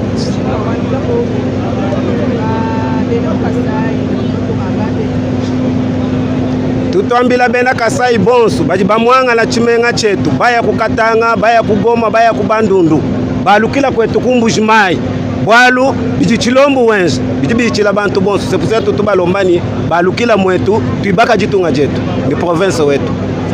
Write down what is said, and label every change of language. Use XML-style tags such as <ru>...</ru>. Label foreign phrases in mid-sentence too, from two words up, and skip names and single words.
<lu>Tutoambila bena Kasai bonsu baji bamwanga la chimenga chetu baya kukatanga baya kugoma baya kubandundu balukila kwetu kumbujimai bwalu biji Chilombo wenzi biji bichila bantu bonsu</lu> <fr>c'est pour ça</fr> <lu>tutubalombani balukila mwetu tuibaka jitunga jetu ni province wetu.</lu>